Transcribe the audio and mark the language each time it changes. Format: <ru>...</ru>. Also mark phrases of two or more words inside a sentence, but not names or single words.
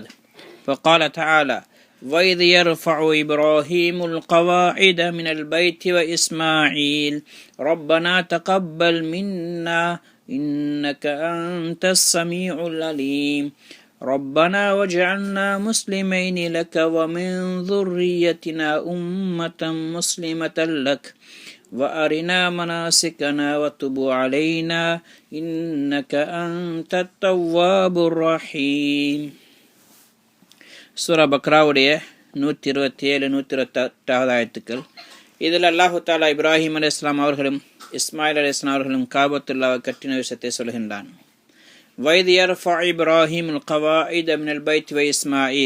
<ar>فقال تعالى: وَإِذْ يَرْفَعُ إِبْرَاهِيمُ الْقَوَاعِدَ مِنَ الْبَيْتِ وَإِسْمَاعِيلُ رَبَّنَا تَقَبَّلْ مِنَّا إِنَّكَ أَنْتَ السَّمِيعُ الْعَلِيمُ رَبَّنَا وَاجْعَلْنَا مُسْلِمَيْنِ لَكَ وَمِنْ ذُرِّيَّتِنَا أُمَّةً مُسْلِمَةً لَكَ وَأَرِنَا مَنَاسِكَنَا وَتُبْ عَلَيْنَا إِنَّكَ أَنْتَ التَّوَّابُ الرَّحِيمُ.</ar> <ta>சூரா பக்ராவுடைய 127 128 ஆயத்துக்கள். இதில் அல்லாஹு தாலா இப்ராஹிம் அலைஹிஸ்ஸலாம் அவர்களும் இஸ்மாயில் அலைஹிஸ்ஸலாம் அவர்களும் காபத்துல்லாவை கட்டின விஷயத்தை சொல்கின்றான்.</ta> <ar>وإذ يرفع إبراهيم القواعد من البيت وإسماعيل.</ar>